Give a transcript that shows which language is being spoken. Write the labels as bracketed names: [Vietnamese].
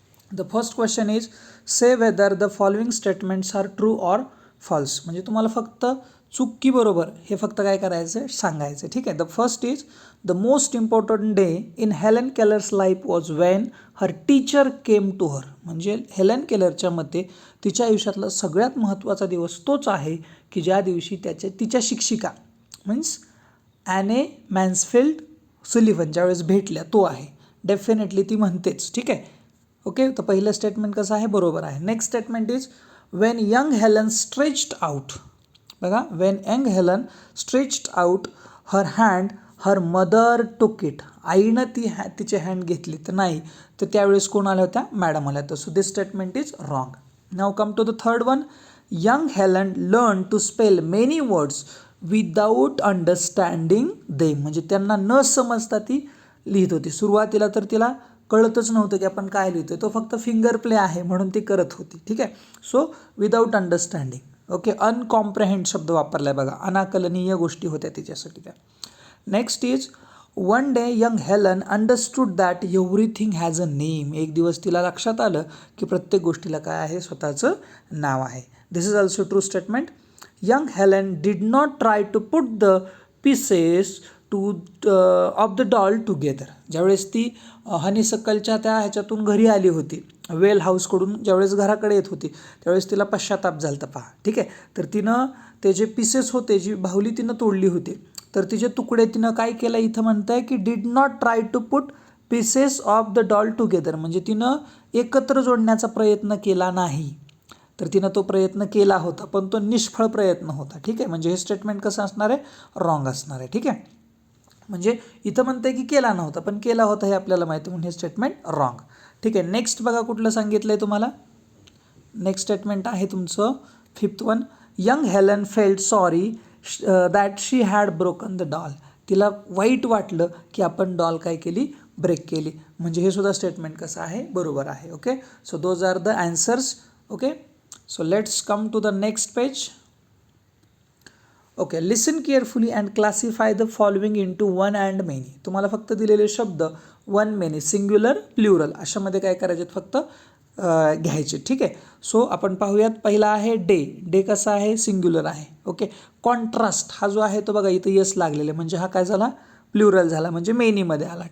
[English] The first question is say whether the following statements are true or false. [Marathi] म्हणजे तुम्हाला फक्त चूक की बरोबर हे फक्त काय करायचं सांगायचं. ठीक आहे. [English] The first is the most important day in Helen Keller's life was when her teacher came to her. [Marathi] म्हणजे हेलन केलरच्या मते तिच्या आयुष्यातला सगळ्यात महत्त्वाचा दिवस तोच आहे की ज्या दिवशी तिच्या शिक्षिका मीन्स ॲने मॅन्सफिल्ड सुलिव्हन ज्यावेळेस भेटल्या तो आहे. डेफिनेटली ती म्हणतेच. ठीक आहे. ओके, तर पहिलं स्टेटमेंट कसं आहे, बरोबर आहे. [English] Next statement is when young Helen stretched out. बघा, when young Helen stretched out her hand her mother took it. [Marathi] आईनं तिचे हँड घेतली तर नाही, तर त्यावेळेस कोण आल्या होत्या, मॅडम आल्या होत्या. [English] So this statement is wrong. Now come to the third one. Young Helen learn to spell many words without understanding them. [Marathi] म्हणजे त्यांना न समजता ती लिहित होती. सुरुवातीला तर तिला कळतच नव्हतं की आपण काय लिहितोय, तो फक्त फिंगर प्ले आहे म्हणून ती करत होती. ठीक आहे. [English] So without understanding. [Marathi] ओके, अनकॉम्प्रेहेंड शब्द वापरलाय बघा, अनाकलनीय गोष्टी होत्या तिच्यासाठी त्या. [English] Next is one day young Helen understood that everything has a name. [Marathi] एक दिवस तिला लक्षात आलं की प्रत्येक गोष्टीला काय आहे, स्वतःचं नाव आहे. [English] This is also true statement. Young Helen did not try to put the pieces of the doll together. [Marathi] ज्यावेळेस ती हनीसक्कलच्या त्या ह्याच्यातून घरी आली होती, वेल हाऊसकडून ज्यावेळेस घराकडे येत होती त्यावेळेस तिला पश्चाताप झाला होता. पहा, ठीक आहे. तर तिनं ते जे पीसेस होते, जी बाहुली तिनं तोडली होती, तर तिचे तुकडे तिनं काय केलं, इथं म्हणताय की [English] Did not try to put pieces of the doll together. [Marathi] म्हणजे तिनं एकत्र जोडण्याचा प्रयत्न केला नाही. तर तिनं तो प्रयत्न केला होता पण तो निष्फळ प्रयत्न होता. ठीक आहे. म्हणजे हे स्टेटमेंट कसं असणार आहे, रॉंग असणार आहे. ठीक आहे. म्हणजे इथं म्हणते की केला नव्हता पण केला होता हे आपल्याला माहिती, म्हणून हे स्टेटमेंट रॉंग. ठीक आहे. नेक्स्ट बघा कुठलं सांगितलं आहे तुम्हाला. नेक्स्ट स्टेटमेंट आहे तुमचं 5th one. [English] Young Helen felt sorry that she had broken the doll. [Marathi] तिला वाईट वाटलं की आपण डॉल काय केली, ब्रेक केली. म्हणजे हे सुद्धा स्टेटमेंट कसं आहे, बरोबर आहे. [English] Okay, so those are the answers. Okay, so let's come to the next page. Okay, listen carefully and classify the following into one and many. [Marathi] तुम्हाला फक्त दिलेले शब्द वन, मेनी, सिंग्युलर, प्ल्युरल अशामध्ये काय करायचे, फक्त घ्यायचे. ठीक आहे. सो आपण पाहूयात. पहिला आहे डे. डे कसा आहे, सिंग्युलर आहे. ओके, कॉन्ट्रास्ट हा जो आहे तो बघा इथं यस लागलेले, म्हणजे हा काय झाला, प्ल्युरल झाला, म्हणजे मेनीमध्ये आला.